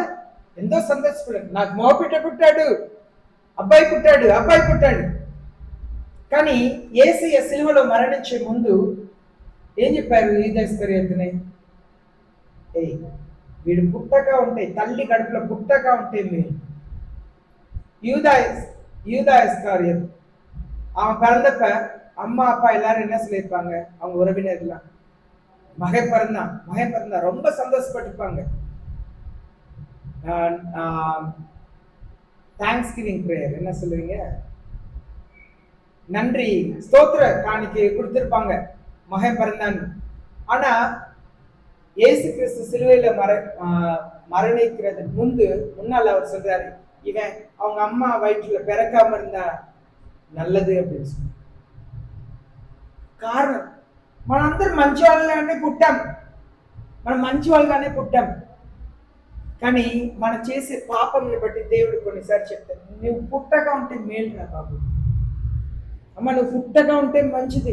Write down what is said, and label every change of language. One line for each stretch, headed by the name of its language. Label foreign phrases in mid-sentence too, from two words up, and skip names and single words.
Telugu: ఎంతో సంతోషపడాడు, నాకు మోహపెట్ట పుట్టాడు, అబ్బాయి పుట్టాడు. కానీ యేసయ్య సిలువలో మరణించే ముందు ఏం చెప్పారు యూదా ఇస్కరియోతుని? వీడు పుట్టగా ఉంటే, తల్లి గడుపులో పుట్టగా ఉంటే మీరు
Tamil: யூதா இஸ்காரியத் அவன் பிறந்தப்ப அம்மா அப்பா எல்லாரும் என்ன சொல்லியிருப்பாங்க? அவங்க உறவினர்லாம் மகன் பிறந்தான் ரொம்ப சந்தோஷப்பட்டிருப்பாங்க.
English: thanks giving prayer
Tamil: என்ன சொல்லுவீங்க? நன்றி ஸ்தோத்திர காணிக்கை கொடுத்திருப்பாங்க மகன் பிறந்தான்னு. ஆனா இயேசு கிறிஸ்து சிலுவையில மரணிக்கிறதுக்கு முன்னால் அவர் சொல்றாரு, இவன் அவங்க அம்மா வயிற்றுல பிறக்காம இருந்தா நல்லது அப்படின்னு சொல்லி.
Telugu: కారణం మనందరం మంచి వాళ్ళగానే పుట్టాం. కానీ మనం చేసే పాపంని బట్టి దేవుడు కొన్నిసారి చెప్తాడు, నువ్వు పుట్టగా ఉంటే మేలు రా బాబు, అమ్మ నువ్వు పుట్టగా ఉంటే మంచిది.